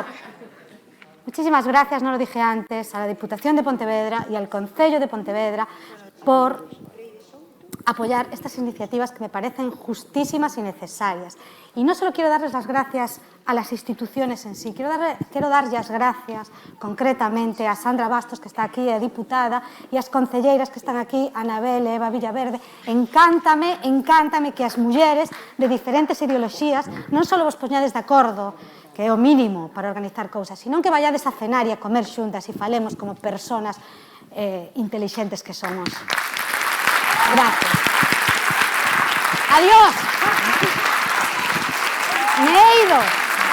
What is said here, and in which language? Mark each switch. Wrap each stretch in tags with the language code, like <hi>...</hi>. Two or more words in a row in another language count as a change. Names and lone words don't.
<es>Muchísimas gracias, no lo dije antes, a la Diputación de Pontevedra y al Concello de Pontevedra por apoyar estas iniciativas que me parecen justísimas y necesarias. Y no solo quiero darles las gracias a las instituciones en sí, quiero dar las gracias concretamente a Sandra Bastos, que está aquí,</es> <gl>a diputada, e as concelleiras que están aquí, Anabel e Eva Villaverde. Encántame que as mulleres de diferentes ideoloxías non só vos poñades de acordo, que é o mínimo para organizar cousas, sino que vayades a cenar e a comer xuntas e falemos como personas intelixentes que somos.</gl> <es>Gracias. Adiós. Me he ido.</es>